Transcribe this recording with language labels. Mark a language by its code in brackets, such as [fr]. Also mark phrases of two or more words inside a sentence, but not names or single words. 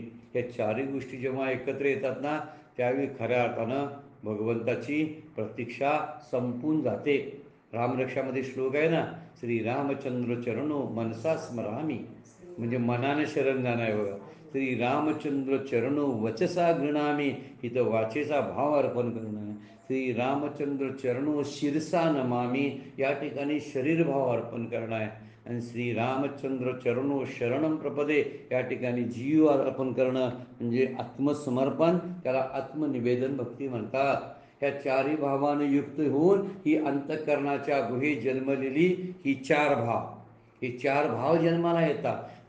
[mr] या चारही गोष्टी जेव्हा एकत्र येतात ना त्यावेळी खऱ्या अर्थानं भगवंताची प्रतीक्षा संपून जाते. रामरक्षामध्ये श्लोक आहे ना, [sa] श्रीरामचंद्र चरणो मनसा स्मरामी, [mr] म्हणजे मनाने शरण जाणं आहे बघा. [sa] श्रीरामचंद्र चरणो वचसा गृणामी, [mr] इथं वाचेचा भाव अर्पण करणं आहे. [sa] श्रीरामचंद्र चरणो शिरसा नमामी, [mr] या ठिकाणी शरीरभाव अर्पण करणं आहे. आणि [sa] श्रीरामचंद्र चरणो शरणम प्रपदे, [mr] या ठिकाणी जीव अर्पण करणं म्हणजे आत्मसमर्पण, त्याला आत्मनिवेदन भक्ती म्हणतात. ह्या चारही भावाने युक्त होऊन ही अंतःकरणाच्या गुहेत जन्मलेली ही चार भाव, हे चार भाव जन्माला येतात.